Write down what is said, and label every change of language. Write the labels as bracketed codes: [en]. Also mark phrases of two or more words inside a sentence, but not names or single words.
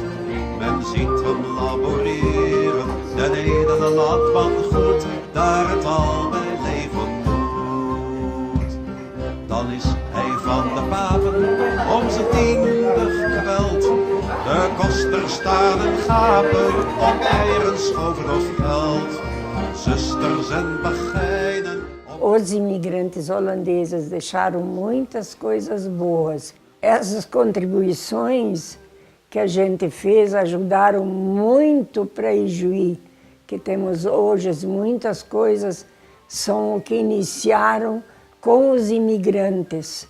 [nl] Men ziet hem laboreren, de edele landman goed, daar het al bij leven moet. Dan is hij van de papen om zijn tiende geweld. De koster staan en gapen om eieren, schoven of geld. Zusters en bagijnen. [pt] Os imigrantes holandeses deixaram muitas coisas boas. Essas contribuições que a gente fez ajudaram muito para Ijuí, que temos hoje muitas coisas são o que iniciaram com os imigrantes.